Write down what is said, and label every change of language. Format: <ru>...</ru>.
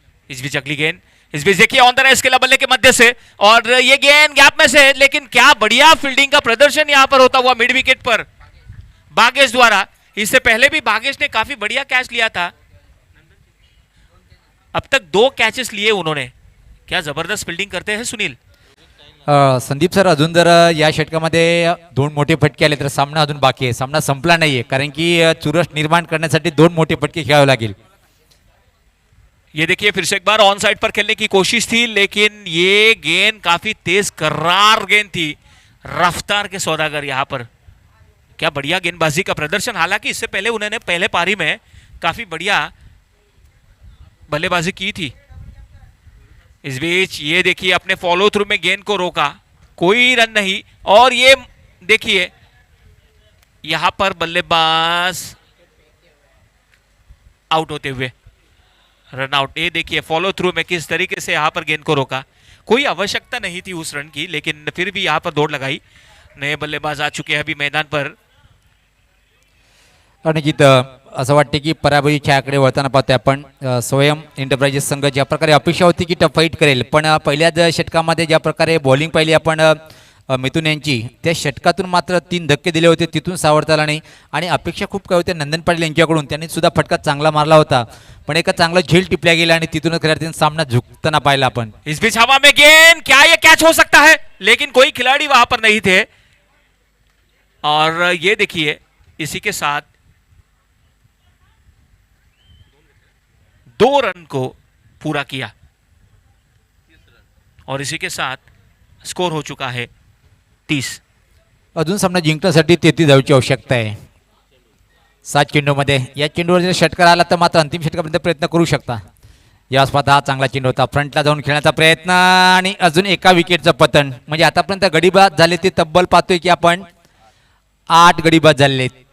<hi>इस बीच अगली गेंद, इस बीच देखिए ऑन द रेस खेला बल्ले के मध्य से और ये गेंद गैप में से, लेकिन क्या बढ़िया फील्डिंग का प्रदर्शन यहां पर होता हुआ मिड विकेट पर भागेश द्वारा. इससे पहले भी भागेश ने काफी बढ़िया कैच लिया था. अब तक 2 कैचेस लिए उन्होंने. क्या जबरदस्त फील्डिंग करते हैं सुनील.</hi> <mr>संदीप सर, अजून जर या षटकामध्ये 2 मोठे फटके आले तर सामना अजून बाकी आहे. सामना संपला नाहीये कारण की चुरस निर्माण करण्यासाठी 2 मोठे फटके खेळावे लागेल.</mr> <hi>ये देखिए फिर से एक बार ऑन साइड पर खेलने की कोशिश थी लेकिन ये गेंद काफी तेज करार गेंद थी. रफ्तार के सौदागर यहां पर. क्या बढ़िया गेंदबाजी का प्रदर्शन. हालांकि इससे पहले उन्होंने पहले पारी में काफी बढ़िया बल्लेबाजी की थी. इस बीच ये देखिए अपने फॉलो थ्रू में गेंद को रोका, कोई रन नहीं और ये देखिए यहां पर बल्लेबाज आउट होते हुए रन आउट. ये देखिए फॉलो थ्रू में किस तरीके से यहां पर गेंद को रोका. कोई आवश्यकता नहीं थी उस रन की लेकिन फिर भी यहां पर दौड़ लगाई. नए बल्लेबाज आ चुके हैं अभी मैदान पर.</hi> <mr>निश्चित असं वाटते की पराभवी छायाकडे वळताना पाहतोय आपण. स्वयं एंटरप्राइजेस संघ ज्या प्रकारे अपेक्षा होती की टफ फाईट करेल पण पहिल्याच षटकामध्ये ज्या प्रकारे बॉलिंग पाहिली आपण मिथुन यांची, त्या षटकातून मात्र 3 धक्के दिले होते, तिथून सावरता आला नाही आणि अपेक्षा खूप काय होत्या नंदन पाटील यांच्याकडून. त्यांनी सुद्धा फटका चांगला मारला होता पण एका चांगला झेल टिपल्या गेला आणि तिथूनच खऱ्या सामना झुकताना पाहिला आपण.</mr> <hi>इस बीच हवा में गेंद, क्या ये कैच हो सकता है लेकिन कोई खिलाड़ी वहां पर नहीं थे और ये देखिए इसी के साथ 2 रन को पूरा किया और इसी के साथ स्कोर हो चुका है 30.</hi> <mr>अजून सामना जिंकण्यासाठी 33 धावांची आवश्यकता आहे 7 चेंडूमध्ये. या चेंडूवर जर षटकार आला तर मात्र अंतिम षटकापर्यंत प्रयत्न करू शकता. या स्पर्धा हा चांगला चेंडू होता, फ्रंटला जाऊन खेळण्याचा प्रयत्न आणि अजून एका विकेटचं पतन. म्हणजे आतापर्यंत गडीबाद झाले ते तब्बल पाहतोय की आपण 8 गडीबाद झालेले.</mr>